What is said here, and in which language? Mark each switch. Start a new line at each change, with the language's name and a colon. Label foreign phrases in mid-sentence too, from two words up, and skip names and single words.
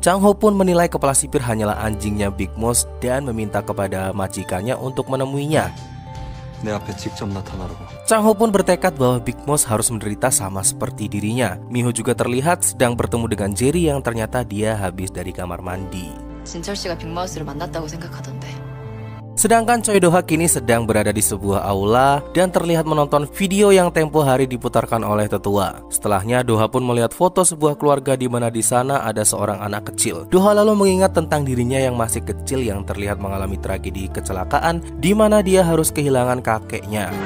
Indonesian: Chang-ho pun menilai kepala sipir hanyalah anjingnya Big Mouth dan meminta kepada majikannya untuk menemuinya. Chang-ho pun bertekad bahwa Big Mouth harus menderita sama seperti dirinya. Miho juga terlihat sedang bertemu dengan Jerry yang ternyata dia habis dari kamar mandi.
Korean: 진철 씨가 빅마우스를 만났다고 생각하던데.
Indonesian: Sedangkan Choi Do-ha kini sedang berada di sebuah aula dan terlihat menonton video yang tempo hari diputarkan oleh tetua. Setelahnya Do-ha pun melihat foto sebuah keluarga di mana di sana ada seorang anak kecil. Do-ha lalu mengingat tentang dirinya yang masih kecil yang terlihat mengalami tragedi kecelakaan di mana dia harus kehilangan kakeknya.